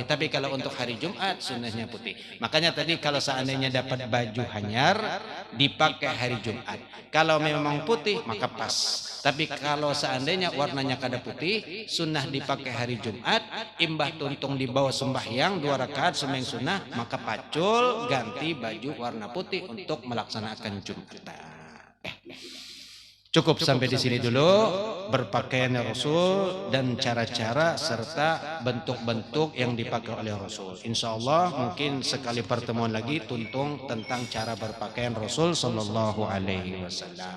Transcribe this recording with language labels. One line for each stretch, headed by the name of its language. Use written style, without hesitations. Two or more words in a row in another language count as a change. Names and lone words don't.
Banjar: Tapi kalau untuk hari Jumat sunnahnya putih. Makanya tadi kalau seandainya dapat baju hanyar dipakai hari Jumat. Kalau memang putih maka pas. Tapi kalau seandainya warnanya kada putih, sunnah dipakai hari Jumat. Imbah tuntung dibawa sembahyang 2 rakaat sembahyang sunnah, maka pacul ganti baju warna putih untuk melaksanakan Jumatan.
Indonesian: Cukup sampai di sini dulu berpakaian Rasul dan cara-cara serta bentuk-bentuk yang dipakai oleh Rasul. Insya Allah mungkin sekali pertemuan lagi tuntung tentang cara berpakaian Rasul Sallallahu Alaihi Wasallam.